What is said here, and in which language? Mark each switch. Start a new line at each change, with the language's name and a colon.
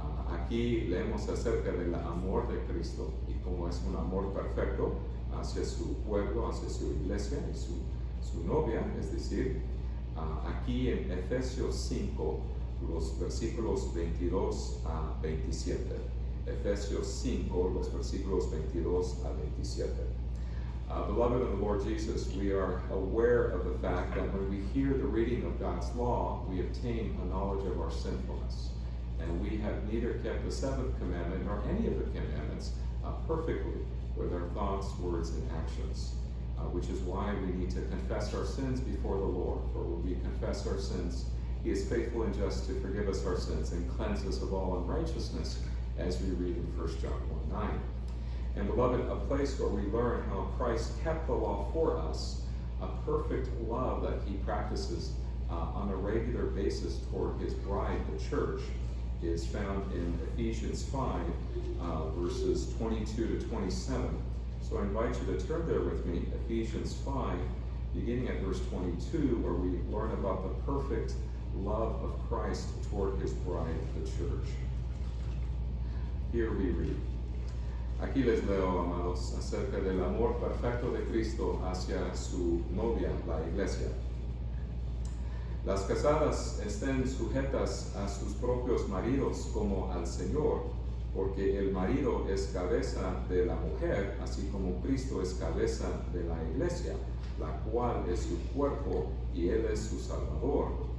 Spanish: Aquí leemos acerca del amor de Cristo y cómo es un amor perfecto hacia su pueblo, hacia su iglesia y su novia, es decir, aquí en Efesios 5, los versículos 22 a 27. Efesios 5, los versículos 22 a 27.
English: Beloved of the Lord Jesus, we are aware of the fact that when we hear the reading of God's law, we obtain a knowledge of our sinfulness. And we have neither kept the seventh commandment nor any of the commandments perfectly with our thoughts, words, and actions. Which is why we need to confess our sins before the Lord. For when we confess our sins, He is faithful and just to forgive us our sins and cleanse us of all unrighteousness, as we read in 1 John 1:9. And beloved, a place where we learn how Christ kept the law for us, a perfect love that He practices on a regular basis toward His bride, the church, is found in Ephesians 5, verses 22 to 27. So I invite you to turn there with me, Ephesians 5, beginning at verse 22, where we learn about the perfect love of Christ toward His bride, the church. Here we read.
Spanish: Aquí les leo, amados, acerca del amor perfecto de Cristo hacia su novia, la iglesia. Las casadas estén sujetas a sus propios maridos como al Señor, porque el marido es cabeza de la mujer, así como Cristo es cabeza de la iglesia, la cual es su cuerpo y Él es su Salvador.